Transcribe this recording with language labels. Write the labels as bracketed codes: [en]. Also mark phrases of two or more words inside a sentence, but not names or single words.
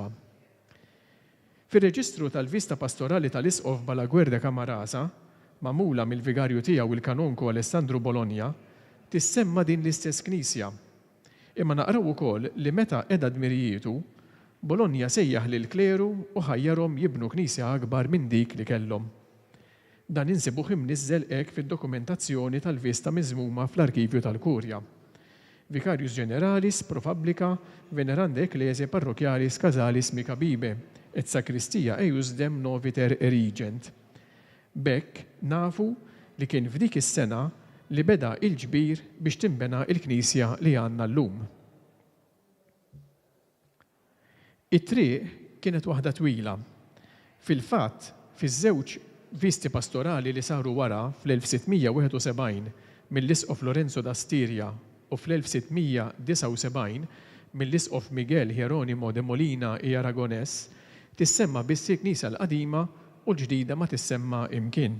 [mt] Fir-reġistru tal-vista pastorali tal-isqof Balaguer de Camarasa, magħmula mill-vigarju tiegħu il-kanonku Alessandru Bologna, tissemma din l-istess knisja. Imma naqraw ukoll li meta qiegħda dmirijietu, Bologna sejjaħ lil kleru u ħajjarhom jibnu knisja akbar minn dik li kellhom. Dan insibuh imniżżel hekk fid-dokumentazzjoni tal-vista miżmuma fl-Arkivju tal-Kurja. [la] Vicarius Generalis pro Publica Veneranda Ecclesiae Parrochialis Casalis Mica Bibe et Sakristija eiusdem noviter erigent. [mt] Bekk nafu li kien f'dik is-sena li beda il-ġbir biex timbena il-Knisja li għandna llum. It-triq kienet waħda twila. Fil-fatt, fiż-żewġ visti pastorali li saru wara fl-1671 mill-Isqof Lorenzo da Stiria u fl-1679 mill-Isqof Miguel Hieronimo de Molina i Aragones, tissemma biss il-Knisja l-qadima u l-ġdida ma tissemma imkien.